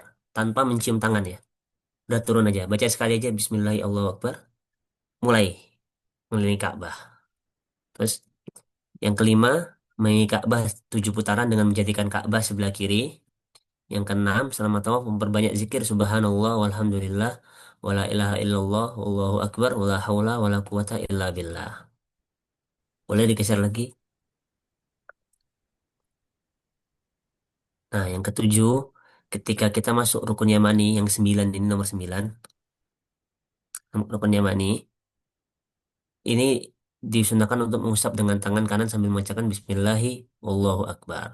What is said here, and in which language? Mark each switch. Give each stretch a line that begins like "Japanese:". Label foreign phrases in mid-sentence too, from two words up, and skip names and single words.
Indonesian: Tanpa mencium tangan ya. Udah turun aja. Baca sekali aja
Arabic: بسم الله الله أكبر.
Indonesian: Mulai mengelilingi Ka'bah. Terus yang kelima, mengelilingi Ka'bah 7 putaran dengan menjadikan Ka'bah sebelah kiri. Yang keenam, selama tawaf memperbanyak zikir
Arabic: سبحان الله والحمد لله ولا إله إلا الله والله أكبر ولا حول ولا قوة إلا بالله.
Indonesian: Boleh digeser lagi. Nah, yang ketujuh, ketika kita masuk rukun Yamani yang 9 ini nomor 9, rukun Yamani ini disunahkan untuk mengusap dengan tangan kanan sambil membacakan
Arabic: بسم الله والله أكبر.